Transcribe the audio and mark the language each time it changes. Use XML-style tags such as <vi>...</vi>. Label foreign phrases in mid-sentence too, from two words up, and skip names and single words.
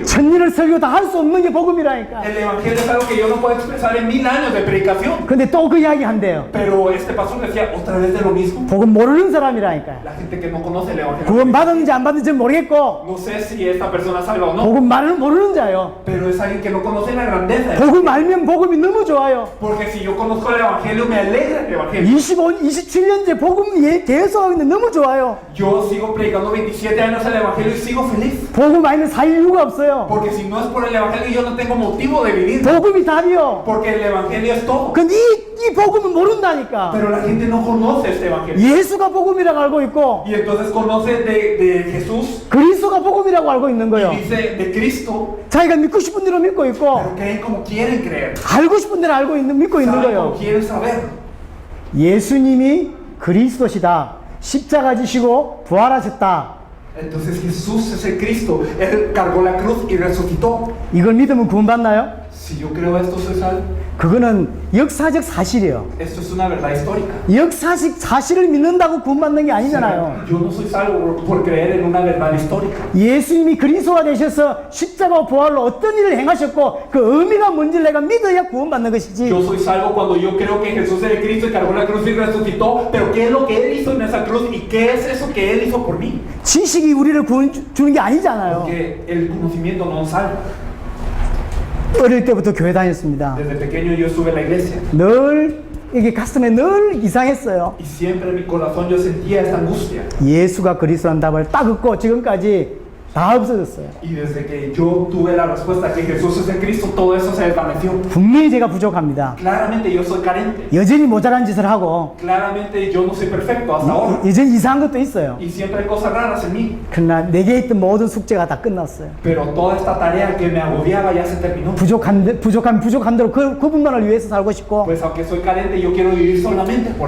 <ko>천년을 설교 다 할 수 없는 게 복음이라니까.</ko> <es>El Evangelio es algo que yo no puedo expresar en 1000 años de predicación.</es> <ko>근데 또 그 이야기 한대요.</ko> <es>Pero este pastor decía otra vez de lo mismo.</es> <ko>복음 모르는 사람이라니까요.</ko> <es>La gente que no conoce el Evangelio.</es> <ko>구원 받았는지 안 받는지 모르겠고</ko> <es>No sé si esta persona sabe o no.</es> <ko>복음 말은 모르는 자요.</ko> <es>Pero es alguien que no conoce la grandeza.</es> <ko>복음 알면 복음이 너무 좋아요.</ko> <es>Porque si yo conozco el Evangelio, me alegra el Evangelio.</es> <ko>27년째 복음 계속 하고 있는데 너무 좋아요.</ko> <es>Yo sigo predicando 27 años el Evangelio y sigo feliz.</es> <ko>복음 아니면 살 이유가 없어요.</ko> <es>Porque si no es por el Evangelio, yo no tengo motivo de vivir.</es> <ko>복음이 답이요.</ko> <es>Porque el Evangelio es todo.</es> <ko>근데 이 복음은 모른다니까.</ko> <es>Pero la gente no conoce este Evangelio.</es> <ko>예수가 복음이라고 알고 있고</ko> <es>Y entonces conoce de Jesús</es> <ko>그리스도가 복음이라고 알고 있는 거예요.</ko> <es>y dice de Cristo,</es> <ko>자기가 믿고 싶은 대로 믿고 있고</ko> <es>pero creen como quieren creer.</es> <ko>알고 싶은 대로 믿고 있는</ko> <es>Saben</es> <ko>거예요.</ko> <es>como quieren saber.</es> <ko>예수님이 그리스도시다. 십자가 지시고 부활하셨다.</ko> <es>Entonces Jesús es el Cristo. Él cargó la cruz y resucitó.</es> <ko>이걸 믿으면 구원받나요?</ko> <es>Si yo creo esto, soy salvo.</es> <ko>그거는 역사적 사실이에요.</ko> <es>Esto es una verdad histórica.</es> <ko>역사적 사실을 믿는다고 구원받는 게 아니잖아요.</ko> <es>Yo no soy salvo por creer en una verdad histórica.</es> <ko>예수님이 그리스도가 되셔서 십자가 부활로 어떤 일을 행하셨고 그 의미가 뭔지를 내가 믿어야 구원받는 것이지.</ko> <es>Yo soy salvo cuando yo creo que Jesús es el Cristo y cargó la cruz y resucitó. Pero ¿qué es lo que Él hizo en esa cruz? ¿Y qué es eso que Él hizo por mí?</es> <ko>지식이 우리를 구원 주는 게 아니잖아요.</ko> <es>Porque el conocimiento no nos salva.</es> <ko>어릴 때부터 교회 다녔습니다.</ko> <es>Desde pequeño yo estuve en la iglesia.</es> <ko>늘 이게 가슴에 늘 이상했어요.</ko> <es>Y siempre en mi corazón yo sentía esta angustia.</es> <ko>예수가 그리스도라는 답을 딱 듣고 지금까지 다 없어졌어요.</ko> <es>Y desde que yo tuve la respuesta que Jesús es el Cristo, todo eso se desvaneció.</es> <ko>분명히 제가 부족합니다.</ko> <es>Claramente yo soy carente.</es> <ko>여전히 모자란 짓을 하고</ko> <es>Claramente yo no soy perfecto hasta ahora.</es> <ko>여전히 이상한 것도 있어요.</ko> <es>Y siempre hay cosas raras en mí.</es> <ko>그러나 내게 있던 모든 숙제가 다 끝났어요.</ko> <es>Pero toda esta tarea que me agobiaba ya se terminó.</es> <ko>부족한 대로 그분만을 위해서 살고 싶고,</ko> <es>Pues aunque soy carente, yo quiero vivir solamente por él.</es>